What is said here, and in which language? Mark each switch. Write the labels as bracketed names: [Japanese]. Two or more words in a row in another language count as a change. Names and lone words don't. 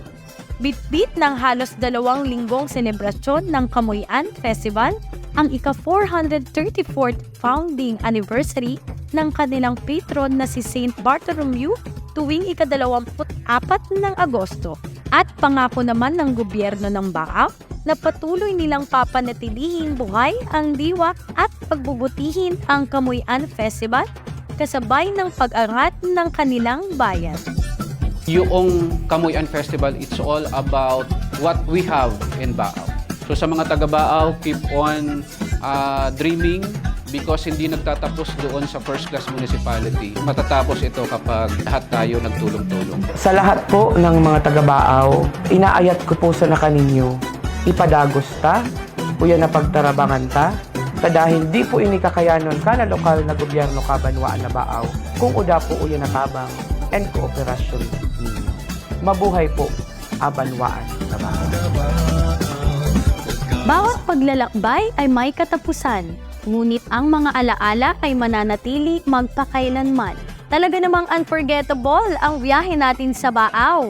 [Filipino] Bitbit ng halos 2 linggong selebrasyon ng Kamuyan Festival, ang ika-434th founding anniversary ng kanilang patron na si Saint Bartholomew tuwing ika-24 ng Agosto. At pangako naman ng gobyerno ng Baaw na patuloy nilang papanatilihin buhay ang diwa at pagbubutihin ang Kamuyan Festival kasabay ng pag-angat ng kanilang bayan. [English] Yung Kamuyan Festival, it's all about what we have in Baaw. [Filipino] So sa mga taga-Baaw, [English] keep on dreaming because [Filipino] hindi nagtatapos doon sa [English] first class municipality. [Filipino] Matatapos ito kapag lahat tayo nagtulong-tulong. [Cuyonon] Sa lahat po ng mga taga-Baaw, inaayat ko po sa nakaninyo, ipadagos ta, uyan na pagtarabangan ta, dahil di po inikakayanon ka na lokal na gobyerno kabanwaan na Baaw kung uda po uyan na tabang and kooperasyon ninyo. Mabuhay po abanwaan na Baaw. [Filipino] Bawat paglalakbay ay may katapusan, ngunit ang mga alaala ay mananatili magpakailanman. Talaga namang unforgettable ang biyahe natin sa Baaw.